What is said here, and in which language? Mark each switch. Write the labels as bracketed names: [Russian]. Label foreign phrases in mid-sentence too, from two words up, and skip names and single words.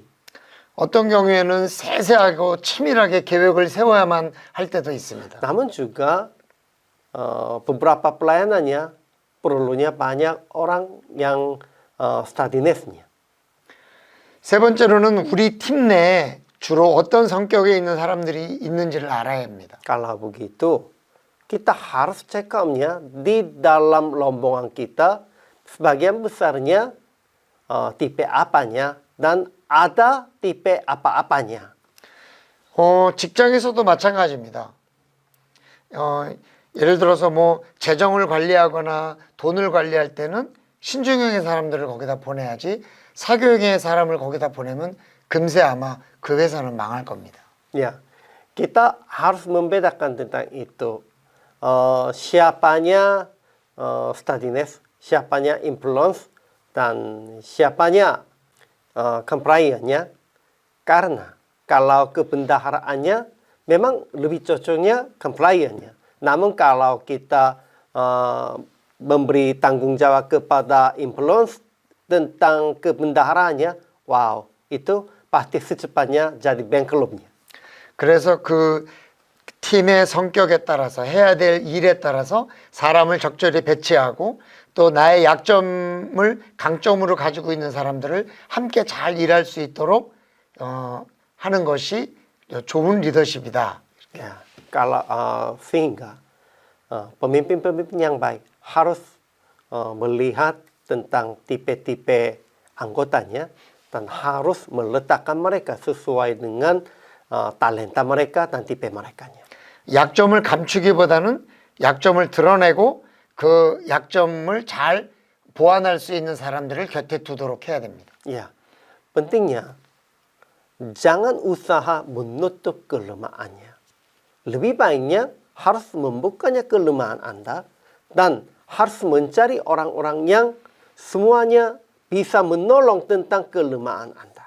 [Korean] 어떤 경우에는 세세하고 치밀하게 계획을 세워야만 할 때도 있습니다. [Indonesian] Namun juga beberapa pelayanannya perlunya banyak orang yang steadiness-nya. [Korean] 세 번째로는 우리 팀 내에 주로 어떤 성격에 있는 사람들이 있는지를 알아야 합니다. [Indonesian] Kalau begitu, kita harus [English] check up- [Indonesian] nya di dalam rombongan kita sebagian besarnya tipe apanya dan ada tipe apa-apanya. [Korean] 직장에서도 마찬가지입니다. 예를 들어서 뭐 재정을 관리하거나 돈을 관리할 때는 신중형의 사람들을 거기다 보내야지 사교형의 사람을 거기다 보내면 금세 아마 그 회사는 망할 겁니다. [Indonesian] Ya, kita harus membedakan tentang itu. Siapanya steadiness, siapanya influence, dan siapanya compliance-nya. Karena kalau kebendaharaannya memang lebih cocoknya compliance-nya. Namun kalau kita memberi tanggung jawab kepada influence tentang kebendaharaannya, wow, itu pasti secepatnya jadi bankrupt-nya. [Korean] 그래서 그 팀의 성격에 따라서 해야 될 일에 따라서 사람을 적절히 배치하고 또 나의 약점을 강점으로 가지고 있는 사람들을 함께 잘 il할 수 있도록 하는 것이 좋은 리더십이다. [Indonesian] Ya, kalau sehingga pemimpin-pemimpin yang baik harus melihat tentang tipe-tipe anggotanya dan harus meletakkan mereka sesuai dengan talenta mereka dan tipe merekanya. [Korean] 약점을 감추기보다는 약점을 드러내고 그 약점을 잘 보완할 수 있는 사람들을 곁에 두도록 해야 됩니다. [Indonesian] Ya, pentingnya jangan usaha menutup kelemahannya. Lebih baiknya harus membukanya kelemahan Anda dan harus mencari orang-orang yang semuanya bisa menolong tentang kelemahan Anda.